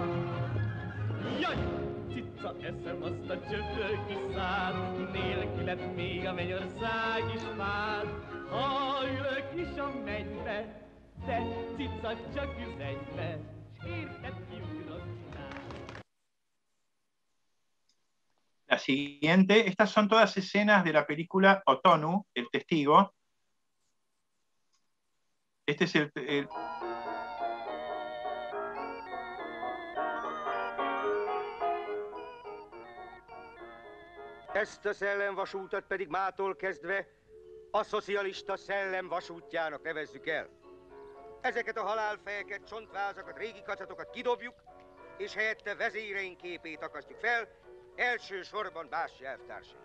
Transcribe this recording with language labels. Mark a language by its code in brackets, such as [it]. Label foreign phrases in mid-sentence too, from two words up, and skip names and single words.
[hu] Jaj, cica, eszem azt a csöpöl kis szád, nélküled még a mennyország is vád. Ha ülök is a mennybe, de cica csak üzenj be, s érted kiugrok rá. [es] La siguiente, estas son todas escenas de la película Otonu, El Testigo. Este es el [hu] Ezt a szellemvasútat pedig mától kezdve a szocialista szellem vasútjának nevezzük el. Ezeket a halálfejeket, csontvázakat, régi kacatokat kidobjuk, és helyette vezéreink képét akasztjuk fel, elsősorban Bássy elvtársai.